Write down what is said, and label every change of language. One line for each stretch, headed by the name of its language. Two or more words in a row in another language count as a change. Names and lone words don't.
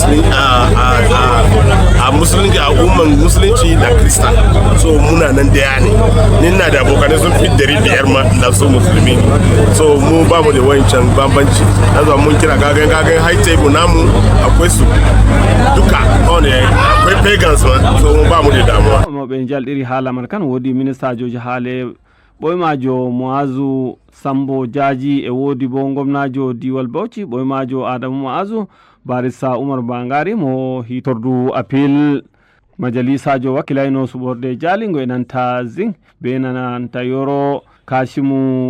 Hausa: musulunci a umman musulunci da krista so muna nan daya ne ni na da abokanai sun fi 500 ma da su musulmi so mu ba mu da wancan bambanci yanzu mun kira gagan
English: high table
Hausa: namu akwai su duka akwai pagans ma so mu ba mu da damuwa
Fula: mo be jalɗiri haala man kan wodi minister joji haale ɓoymajo Muazu Sambo Jaji e wodi bo gomnajo Diwal Bauchi ɓoymajo Adamu Muazu barista Umar Bangari mo hitordu appeal majalisajo wakilayno suɓorde jalingo e nanta zing be nanta Yoro Kashimu